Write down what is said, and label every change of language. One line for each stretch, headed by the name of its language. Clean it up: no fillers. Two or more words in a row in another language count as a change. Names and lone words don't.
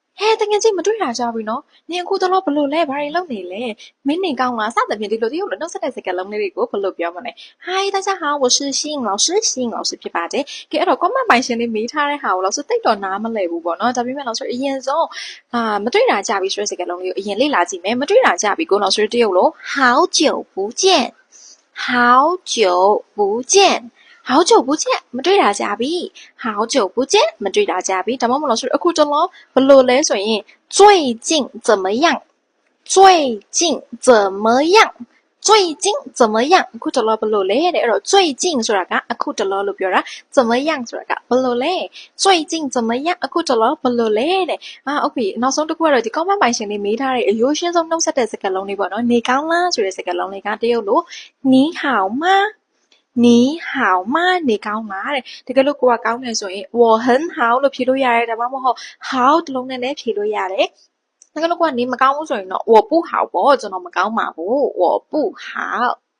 Burmese: တကယ်ချင်းမတွေ့တာကြပြီနော်နင်အခုတော့ဘလို့လဲဘာတွေလုပ်နေလဲမင်းနေကောင်းလားစသဖြင့်ဒီလိုတရုတ်လိုနှုတ်ဆက်တဲ့စကားလုံးလေးတွေကိုဘလို့ပြောမလဲ Hi
Chinese: 大家好我是西影老师
Burmese: 西影老师ဖြစ်ပါတယ်ကဲအဲ့တော့ comment ပိုင်ရှင်လေးမေးထားတဲ့ဟာကို老师တိတ်တော့နားမ လည်ဘူးပေါ့နော်ဒါပေမဲ့老师အရင်ဆုံးမတွေ့တာကြပြီဆိုတဲ့စကားလုံးလေးကိုအရင်လေ့လာကြည့်မယ်မတွေ့တာကြပြီကို老师တရုတ်လို
Chinese: 好久不见好久不见好久不见
Burmese: မတွေ့တာကြပြီ
Chinese: 好久不见
Burmese: မတွေ့တာကြပြီဒါမှမဟုတ်老师အခုတလောဘလို့လဲဆိုရင်
Chinese: 最近怎么样最近怎么
Burmese: 样最近怎么样အခုတလောဘလို့လဲတဲ့အဲ့တော့最近ဆိုတာကအခုတလောလို့ပြောတာ怎么样ဆိုတာကဘလို့လဲ
Chinese: 最近怎么样
Burmese: အခုတလောဘလို့လဲတဲ့โอเคနောက်ဆုံးတစ်ခုကတော့ဒီ comment ပိုင်ရှင်လေးမေးထားတဲ့အယိုးရှင်းဆုံးနှုတ်ဆက်တဲ့စကားလုံးလေးပေါ့နော်နေကောင်းလားဆိုတဲ့စကားလုံးလေးကတရုတ်လို
Chinese: 你好吗你好吗
Burmese: နေကောင်းလားတဲ့တကယ်လို့ကိုကကောင်းတယ်ဆိုရင်
Chinese: 我很好
Burmese: လို့ဖြေလို့ရတယ်ဒါမှမဟုတ်好တလုံးနဲ့လည်းဖြေလို့ရတယ်တကယ်လို့ကိုကနေမကောင်းဘူးဆိုရင်တော့
Chinese: 我不好
Burmese: ပေါ့ကျွန်တော်မကောင်းပါဘူး
Chinese: 我不好